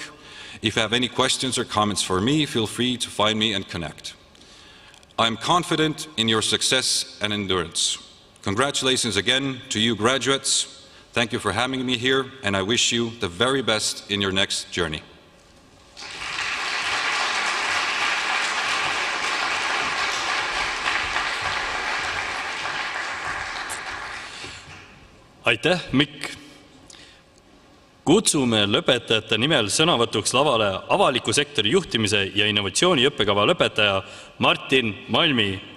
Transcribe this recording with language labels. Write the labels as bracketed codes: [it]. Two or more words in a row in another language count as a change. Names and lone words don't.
[en] If you have any questions or comments for me, feel free to find me and connect. I am confident in your success and endurance. Congratulations again to you graduates. Thank you for having me here, and I wish you the very best in your next journey. [et] Aitäh, Mikk! Kutsume lõpetajate nimel sõnavõtuks lavale avaliku sektori juhtimise ja innovatsiooni õppekava lõpetaja Martin Malmi.